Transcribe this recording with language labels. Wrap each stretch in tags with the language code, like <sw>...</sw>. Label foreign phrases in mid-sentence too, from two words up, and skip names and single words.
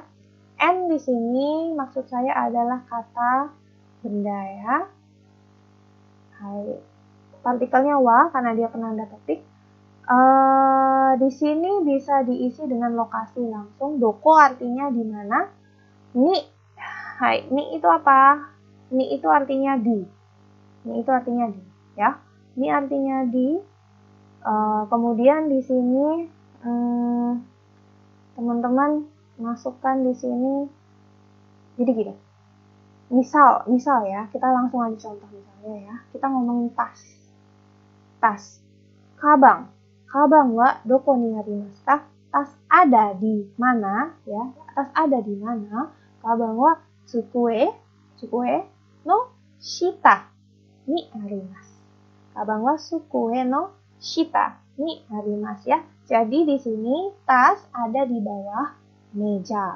<id>And di sini maksud saya adalah kata benda ya. Hai. Partikelnya wa karena dia penanda topik. Di sini bisa diisi dengan lokasi langsung. Doko artinya di mana. Ni, hai, ni itu apa? Ni itu artinya di. Ni itu artinya di, ya. Ni artinya di. Kemudian di sini teman-teman masukkan di sini. Jadi gini. Misal ya, kita langsung aja contoh misalnya ya. Kita ngomongin tas. Tas.</id> <ja>鞄はどこにありますか?</ja> <id>Tas ada di mana ya? Tas ada di mana?</id> <ja>鞄は机の下にあります. 鞄は机の下にあります ya.</ja> <id>Jadi di sini tas ada di bawah meja.</id>